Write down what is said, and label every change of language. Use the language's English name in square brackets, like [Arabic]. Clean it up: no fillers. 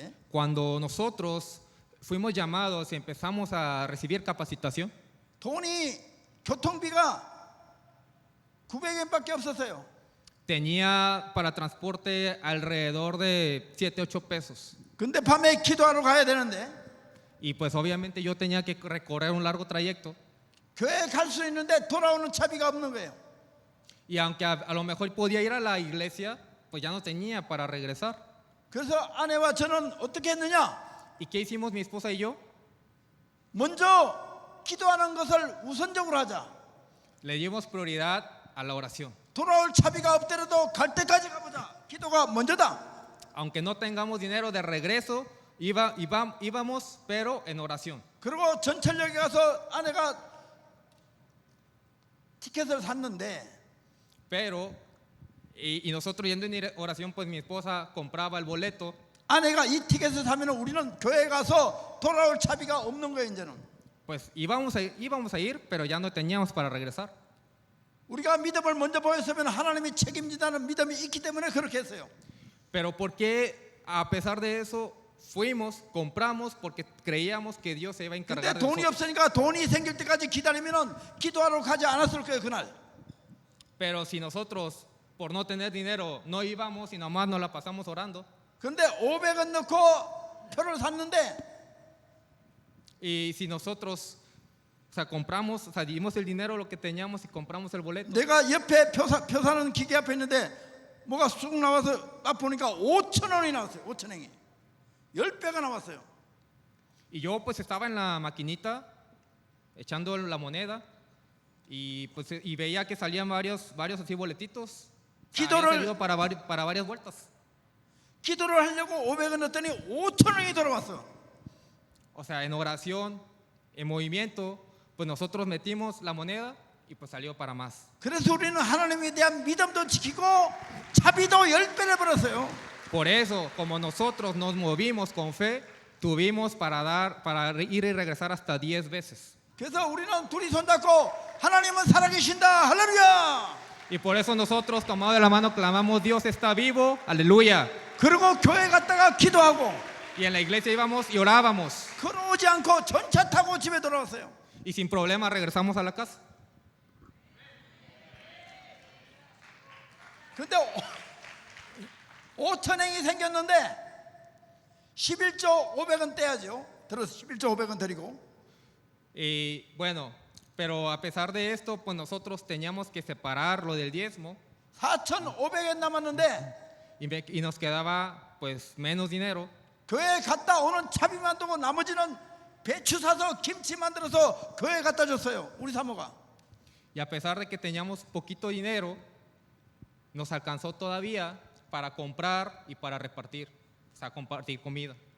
[Spanish] Cuando nosotros fuimos llamados y empezamos a recibir capacitación, [Korean] 돈이 교통비가 900엔밖에 없었어요. [Spanish] tenía para transporte alrededor de 7-8 pesos. [Korean] 근데 밤에 기도하러 가야 되는데 [Spanish] Y pues obviamente yo tenía que recorrer un largo trayecto. [Korean] 교회 갈 수 있는데 돌아오는 차비가 없는 거예요. [Spanish] Y aunque a lo mejor podía ir a la iglesia, pues ya no tenía para regresar. [Korean] 그래서 아내와 저는 어떻게 했느냐? [Spanish] ¿Y qué hicimos mi esposa y yo? [Korean] 먼저 기도하는 것을 우선적으로 하자. [Spanish] Le dimos prioridad a la oración. [Korean] 돌아올 차비가 없더라도 갈 때까지 가보자. 기도가 먼저다. [Spanish] Aunque no tengamos dinero de regreso, íbamos, pero en oración. [Korean] 그리고 전철역에 가서 아내가 티켓을 샀는데 [Spanish] Pero, y nosotros yendo en oración, pues mi esposa compraba el boleto. [Korean] 아내가 이 티켓을 사면 우리는 교회 가서 돌아올 차비가 없는 거예요. 이제는 [Spanish] Pues íbamos a ir, pero ya no teníamos para regresar. [Korean] 우리가 믿음을 먼저 보였으면 하나님이 책임진다는 믿음이 있기 때문에 그렇게 했어요. [Spanish] Pero ¿por qué a pesar de eso fuimos, compramos? Porque creíamos que Dios se iba a [Korean] 근데 [Spanish] encargar de [Korean] 돈이 [Spanish] nosotros. [Korean] 없으니까 돈이 생길 때까지 기다리면 기도하러 가지 않았을 거예요. 그날 [Spanish] Pero si nosotros por no tener dinero no íbamos y nomás nos la pasamos orando, [Korean] 근데 500원 넣고 표를 샀는데 [Spanish] Y si nosotros, o sea, compramos, o sea, dimos el dinero, lo que teníamos y compramos el boleto. [Korean] 내가 옆에 표 사는 기계 앞에 있는데 뭐가 쑥 나와서 딱 보니까 5,000원이 나왔어요. 5,000원이 10배가 나왔어요. [Spanish] Y yo pues estaba en la maquinita echando la moneda y pues y veía que salían varios así boletitos. O sea, habían salido para varias vueltas. [Korean] 기도를 하려고 500원 넣었더니 5,000원이 돌아왔어. [Spanish] O sea, en oración, en movimiento, pues nosotros metimos la moneda y pues salió para más. [Korean] 그래서 우리는 하나님에 대한 믿음도 지키고 자비도 10배를 벌었어요. [Spanish] Por eso, como nosotros nos movimos con fe, tuvimos para ir y regresar hasta 10 veces. [Korean] 그래서 우리는 둘이 손잡고 하나님은 살아계신다. 할렐루야. [Spanish] Y por eso nosotros, tomados de la mano, clamamos: Dios está vivo, aleluya. [Korean] 그리고 교회 갔다가 기도하고 [Spanish] Y en la iglesia íbamos y orábamos. [Korean] 걸어오지 않고 전차 타고 집에 돌아왔어요. [Spanish] Y sin problema regresamos a la casa. [Korean] 근데 5,000행이 생겼는데 11조 500원 떼야죠. 들어서 11조 500원 드리고. [Spanish] Y bueno, pero a pesar de esto, pues nosotros teníamos que separar lo del diezmo [Korean] 4,500원 남았는데 [Spanish] y nos quedaba pues menos dinero. [Korean] 교회 갔다 오는 차비만 두고 나머지는 배추 사서 김치 만들어서 교회 갖다 줬어요. 우리 사모가. [Spanish] Y a pesar de que teníamos poquito dinero, nos alcanzó todavía para comprar y para repartir, o sea, compartir comida.